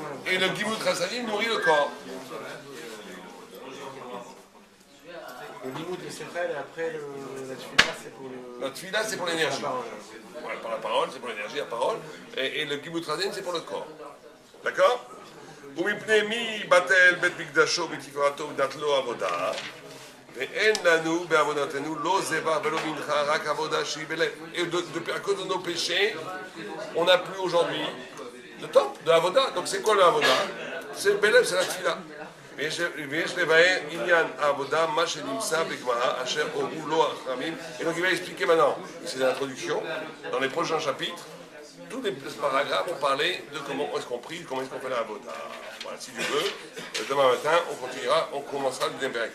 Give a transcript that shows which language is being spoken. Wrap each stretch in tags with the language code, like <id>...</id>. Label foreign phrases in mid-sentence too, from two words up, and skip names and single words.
<fr>Et le</fr> <he>גמילות חסדים</he> <fr>nourrit le corps. Le Limoud, le Sechel, et après la Tfila, c'est pour le... La tfila, c'est pour l'énergie. La parole. Ouais, par la parole, c'est pour l'énergie, la parole. Et le</fr> <he>גמילות חסדים,</he> <fr>c'est pour le corps. D'accord?</fr> <he>ומפני מי בטל בית מקדשו בתפארתו ודת לו עבודה ואין לנו בעבודתנו לא זבח ולא מנחה רק עבודה שהיא בלב.</he> <fr>Et à cause de nos péchés, on n'a plus aujourd'hui le temps de Avoda. Donc c'est quoi le Avoda? C'est le Belev, c'est la Tfila.</fr> <he>ויש לבאר עניין העבודה, מה שנמצא בגמרא, אשר הורו לו החכמים.</he> <fr>Et donc il va expliquer maintenant, c'est l'introduction, dans les prochains chapitres, tous les paragraphes vont parler de comment est-ce qu'on prie, comment est-ce qu'on fait la Avoda. Voilà, si Dieu veut, demain matin, on continuera, on commencera le deuxième période.</fr>